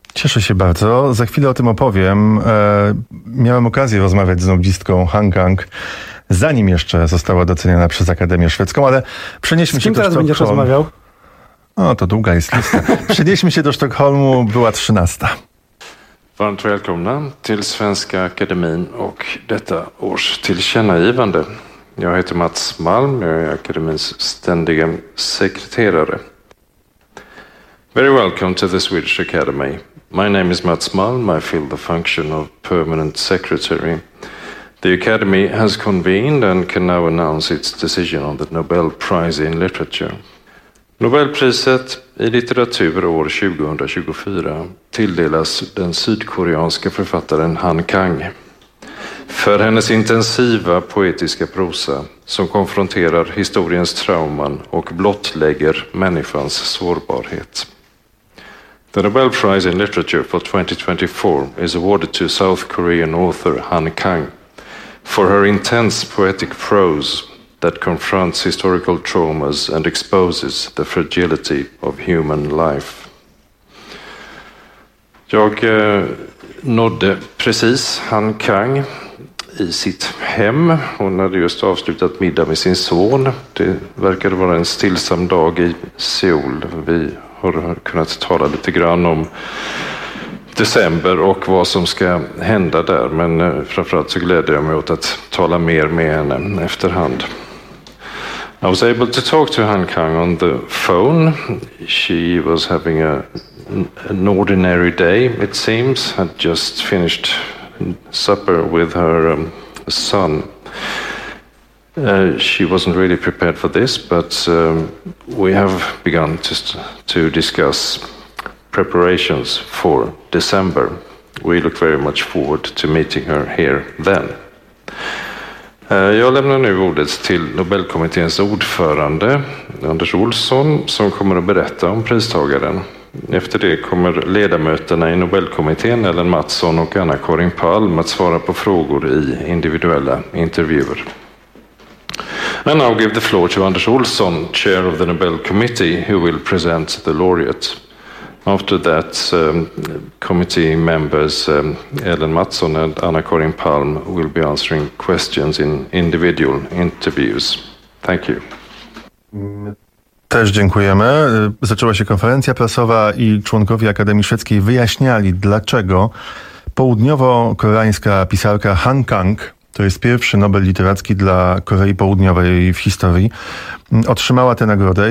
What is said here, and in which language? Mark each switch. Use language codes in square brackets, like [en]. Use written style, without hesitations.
[pl] Cieszę się bardzo. Za chwilę o tym opowiem. Miałem okazję rozmawiać z nobistką Hang Gang, zanim jeszcze została doceniona przez Akademię Szwedzką, ale przenieśmy się do Sztokholmu. Z kim teraz będziesz rozmawiał? O, to długa jest lista. Przenieśmy się do Sztokholmu, była 13. [sv] Varmt välkomna till Svenska Akademin och detta års tillkännagivande. Jag heter Mats Malm, jag är akademins ständiga sekreterare. [en] Very welcome to the Swedish Academy. My name is Mats Malm, I fill the function of permanent secretary. The Academy has convened and can now announce its decision on the Nobel Prize in Literature. [sv] Nobelpriset i litteratur år 2024 tilldelas den sydkoreanska författaren Han Kang för hennes intensiva poetiska prosa som konfronterar historiens trauman och blottlägger människans sårbarhet. [en] The Nobel Prize in Literature for 2024 is awarded to South Korean author Han Kang for her intense poetic prose that confronts historical traumas and exposes the fragility of human life. [sv] Jag nådde precis Han Kang i sitt hem. Hon hade just avslutat middag med sin son. Det verkade vara en stillsam dag i Seoul. Vi har kunnat tala lite grann om december och vad som ska hända där, men framförallt så glädjer jag mig åt att tala mer med henne efterhand. [en] I was able to talk to Han Kang on the phone. She was having an ordinary day, it seems. Had just finished supper with her son. She wasn't really prepared for this, but we have begun to discuss preparations for December. We look very much forward to meeting her here then. [sv] Jag lämnar nu ordet till Nobelkommitténs ordförande Anders Olsson, som kommer att berätta om pristagaren. Efter det kommer ledamöterna i Nobelkommittén, Ellen Mattsson och Anna-Karin Palm, att svara på frågor i individuella intervjuer. [en] And now give the floor to Anders Olsson, chair of the Nobel Committee, who will present the laureate. After that, committee members Ellen Mattsson and Anna-Karin Palm will be answering questions in individual interviews. Thank you. [pl] Też dziękujemy. Zaczęła się konferencja prasowa i członkowie Akademii Szwedzkiej wyjaśniali, dlaczego południowo-koreańska pisarka Han Kang, to jest pierwszy Nobel literacki dla Korei Południowej w historii, otrzymała tę nagrodę.